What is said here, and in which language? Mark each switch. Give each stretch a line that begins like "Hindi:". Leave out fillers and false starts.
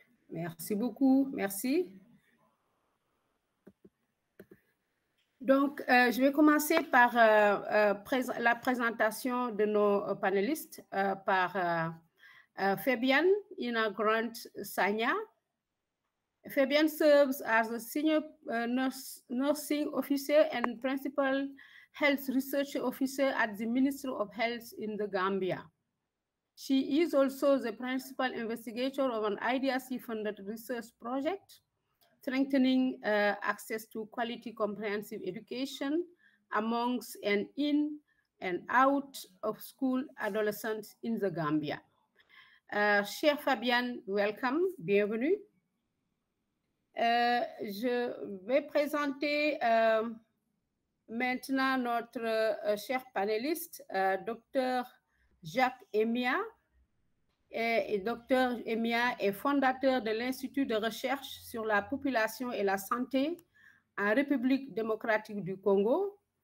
French: Merci beaucoup, merci. Donc, je vais commencer par la présentation de nos panélistes par Fabienne Inagrant Sanya.
English: Fabienne serves as a senior nursing officer and principal health research officer at the Ministry of Health in the Gambia. She is also the principal investigator of an IDRC-funded research project strengthening access to quality comprehensive education amongst and in and out of school adolescents in the Gambia.
French: Chère Fabienne,
English: welcome,
French: bienvenue. Je vais présenter maintenant notre cher panéliste, Dr Jacques Emia. Et Dr Emia est fondateur de l'Institut de recherche sur la population et la santé en République démocratique du Congo.